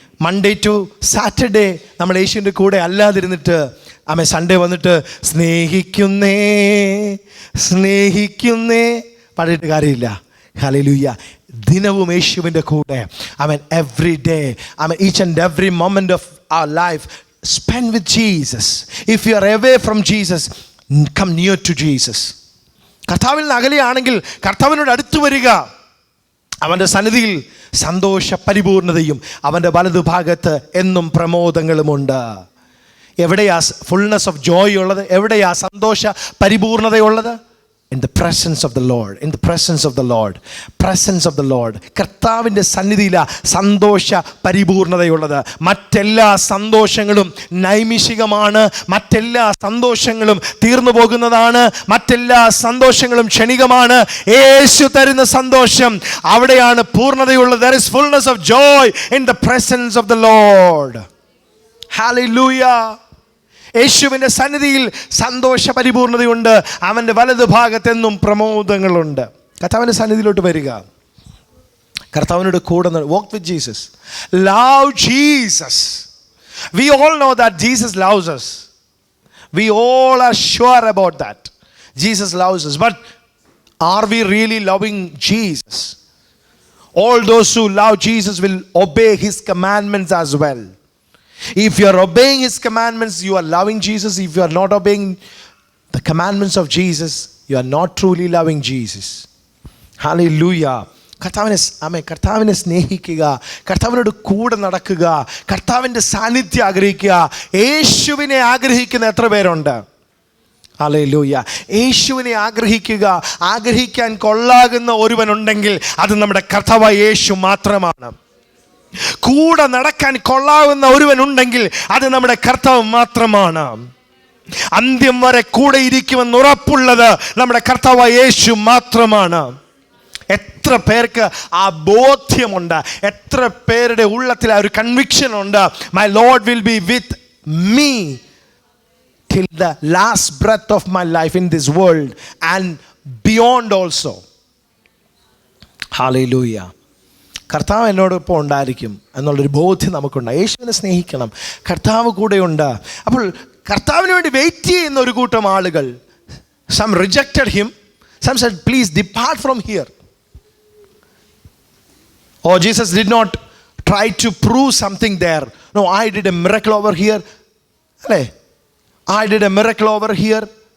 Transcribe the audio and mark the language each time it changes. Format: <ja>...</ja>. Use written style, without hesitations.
<en>Monday to Saturday</en> <ml>നമ്മൾ യേശുവിൻ്റെ കൂടെ അല്ലാതിരുന്നിട്ട് ആമേൻ സൺഡേ വന്നിട്ട് സ്നേഹിക്കുന്നേ സ്നേഹിക്കുന്നേ പാടിയിട്ട് കാര്യമില്ല. ഹല്ലേലൂയ. ദിനവും യേശുവിൻ്റെ കൂടെ.</ml> <en>ആമേൻ. Every day. ആമേൻ. Each and every moment of our life spend with Jesus. If you are away from Jesus, come near to Jesus.</en> <ml>കർത്താവിൽ നിന്ന് അകലെയാണെങ്കിൽ കർത്താവിനോട് അടുത്തു വരിക. അവൻ്റെ സന്നിധിയിൽ സന്തോഷ പരിപൂർണതയും അവൻ്റെ വലതുഭാഗത്ത് എന്നും പ്രമോദങ്ങളുമുണ്ട്. എവിടെയാ</ml> <en>fullness of joy</en> <ml>ഉള്ളത്? എവിടെയാ സന്തോഷ പരിപൂർണതയുള്ളത്?</ml> <en>In the presence of the Lord. In the presence of the Lord. Presence of the Lord.</en> <ml>കർത്താവിൻ്റെ സന്നിധിയിലാണ് സന്തോഷ പരിപൂർണതയുള്ളത്. മറ്റെല്ലാ സന്തോഷങ്ങളും നൈമിഷികമാണ്. മറ്റെല്ലാ സന്തോഷങ്ങളും തീർന്നു പോകുന്നതാണ്. മറ്റെല്ലാ സന്തോഷങ്ങളും ക്ഷണികമാണ്. യേശു തരുന്ന സന്തോഷം, അവിടെയാണ് പൂർണ്ണതയുള്ളത്.</ml> <en>There is fullness of joy in the presence of the Lord. Hallelujah.</en> <ml>യേശുവിൻ്റെ സന്നിധിയിൽ സന്തോഷ പരിപൂർണതയുണ്ട്. അവൻ്റെ വലതു ഭാഗത്തെന്നും പ്രമോദങ്ങളുണ്ട്. കർത്താവിൻ്റെ സന്നിധിയിലോട്ട് വരിക. കർത്താവിനോട് കൂടെ</ml> <en>walk with Jesus. Love Jesus. We all know that Jesus loves us. We all are sure about that. Jesus loves us. But are we really loving Jesus? All those who love Jesus will obey his commandments as well. If you are obeying his commandments, you are loving Jesus. If you are not obeying the commandments of Jesus, you are not truly loving Jesus. Hallelujah.</en> <ml>കർത്താവിനെ സ്നേഹിക്കുക, കർത്താവിനോട് കൂടെ നടക്കുക, കർത്താവിൻ്റെ സാന്നിധ്യം ആഗ്രഹിക്കുക. യേശുവിനെ ആഗ്രഹിക്കുന്ന എത്ര പേരുണ്ട്? ഹല്ലേലൂയ. യേശുവിനെ ആഗ്രഹിക്കുക. ആഗ്രഹിക്കാൻ കൊള്ളാകുന്ന ഒരുവനുണ്ടെങ്കിൽ അത് നമ്മുടെ കർത്താവായ യേശു മാത്രമാണ്. കൂടെ നടക്കാൻ കൊള്ളാവുന്ന ഒരുവനുണ്ടെങ്കിൽ അത് നമ്മുടെ കർത്താവ് മാത്രമാണ്. അന്ത്യം വരെ കൂടെ ഇരിക്കുമെന്ന് ഉറപ്പുള്ളത് നമ്മുടെ കർത്താവായ യേശു മാത്രമാണ്. എത്ര പേർക്ക് ആ ബോധ്യമുണ്ട്? എത്ര പേരുടെ ഉള്ളത്തിൽ ആ ഒരു കൺവിക്ഷൻ ഉണ്ട്?</ml> <en>My lord will be with me till the last breath of my life in this world and beyond also. Hallelujah.</en> <ml>കർത്താവ് എന്നോടൊപ്പം ഉണ്ടായിരിക്കും എന്നുള്ളൊരു ബോധ്യം നമുക്കുണ്ട്. യേശുവിനെ സ്നേഹിക്കണം, കർത്താവ് കൂടെയുണ്ട്. അപ്പോൾ കർത്താവിന് വേണ്ടി വെയിറ്റ് ചെയ്യുന്ന ഒരു കൂട്ടം ആളുകൾ,</ml> <en>some rejected him, some said please depart from here. Oh, Jesus did not try to prove something there. No, I did a miracle over here. I did a miracle over here.</en>